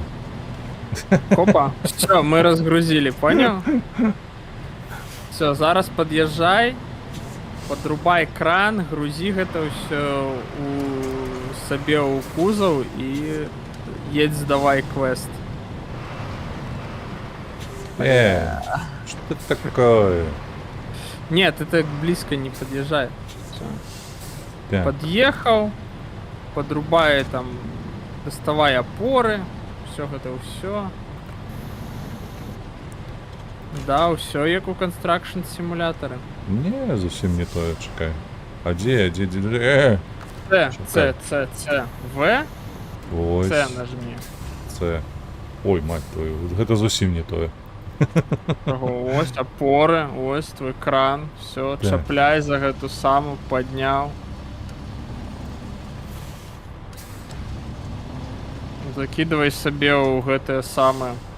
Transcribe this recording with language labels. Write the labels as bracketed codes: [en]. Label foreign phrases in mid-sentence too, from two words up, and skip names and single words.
[be] Копа. [ru] Всё, мы разгрузили, понял? [be] Всё, зараз пад'язджай, подрубай кран, грузі гэта ўсё сабе ў кузаў і едь здавай квест. [ru] Что это такое? Нет, ты так близко не подъезжай. Так. Подъехал, подрубай там, доставай опоры, все [be] гэта ўсё. Да, ўсё як у Construction симулятары. Не, зусім не тое, чакай. А дзе? С, В, Ось. [ru] С нажми. С. Ой, мать твою, [be] гэта зусім не тое. Ось опоры, ось твой кран, все, Так. чапляй за гэту саму, [ru] поднял. Закидывай [be] сабе ў гэтае самае.